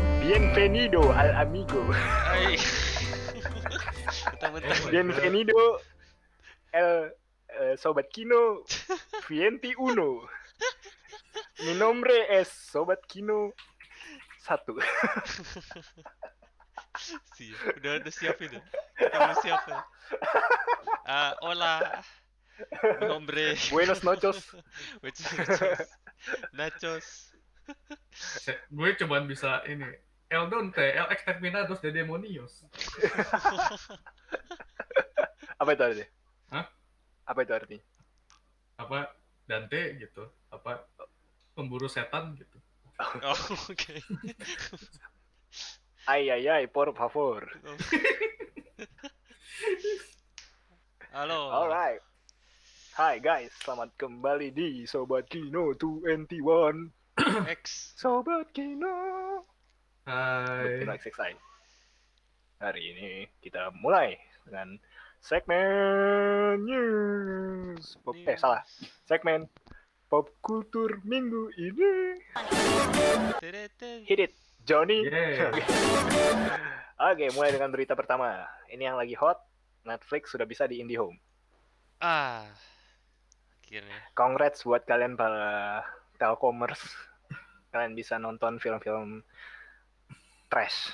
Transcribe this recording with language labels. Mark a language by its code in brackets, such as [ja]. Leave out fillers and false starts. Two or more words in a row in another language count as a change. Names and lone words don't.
[es] Bienvenido al amigo. [id] Ay. Bentar. [es] Bienvenido el Sobat Kino 21. Mi nombre es Sobat Kino 1. [id] Siap. Udah siap itu. Kita udah siap ya. [es] Hola. Mi nombre. Buenos noches. Nachos. [id] Gue cuman bisa ini El Donte, [es] El Exterminados de Demonios. [id] Apa itu artinya? Hah? Apa itu artinya? Apa Dante gitu, apa pemburu setan gitu. Oh, oke. [es] Ay, por favor. [id] Halo. [en] Alright. [id] Hai guys, selamat kembali di Sobat Kino 21. X. Sobat Kino. Hai. Kino XXI. Hari ini kita mulai dengan segmen news. Salah. Segmen pop kultur minggu ini. [en] Hit it, Johnny. Yeah. [id] Oke, mulai dengan berita pertama. Ini yang lagi hot. Netflix sudah bisa di IndiHome. Akhirnya. Congrats buat kalian para Telkomers. Kalian bisa nonton film-film trash.